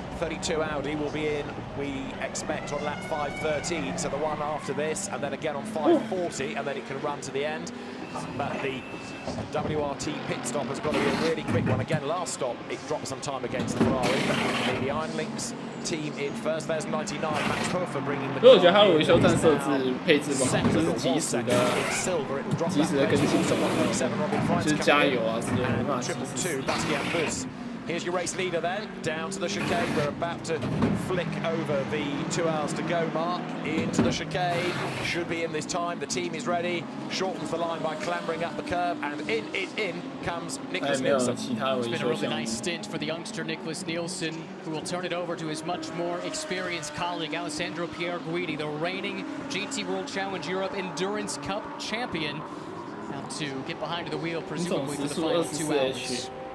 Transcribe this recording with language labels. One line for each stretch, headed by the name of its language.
English: 32 Audi will be in, we expect, on lap 5:13, so the one after this, and then again on 5:40, and then it can run to the end. But the WRT pit stop has got to be a really quick one. Again, last stop, it dropped some time against the Ferrari. But the Iron Links team in first. There's 99 Max Puffer bringing the.
Chinese: 所以我觉得它的维修站设置配置不好，就是及时的更新什么的，就是加油啊之类的，没办法及时。
English: Here's your race leader then, down to the chicane. We're about to flick over the 2 hours to go mark into the chicane. Should be in this time. The team is ready. Shortens the line by clambering up the curb, and in comes Nicholas Nielsen. It's been a really nice stint for the youngster Nicholas Nielsen, who will turn it over to his much more experienced colleague Alessandro Pierguidi, the reigning GT World Challenge Europe Endurance Cup champion, now to get behind the wheel, presumably for the final 2 hours.